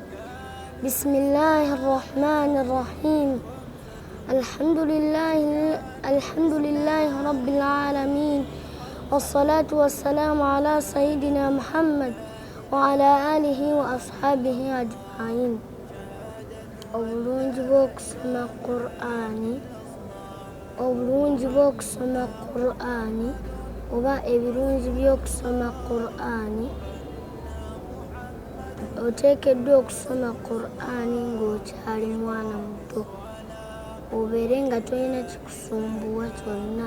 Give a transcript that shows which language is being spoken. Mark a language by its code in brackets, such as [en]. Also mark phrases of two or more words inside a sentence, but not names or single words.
[ar] بسم الله الرحمن الرحيم. الحمد لله رب العالمين والصلاة والسلام على سيدنا محمد وعلى آله وأصحابه أجمعين. [lg] obulungi bw'okusoma Qur'ani oba ebirungi by'okusoma Qur'ani, oteekeddwa okusoma Qur'ani ng'okyali mwana muto, obeere nga tolina kikusumbuwa kyonna.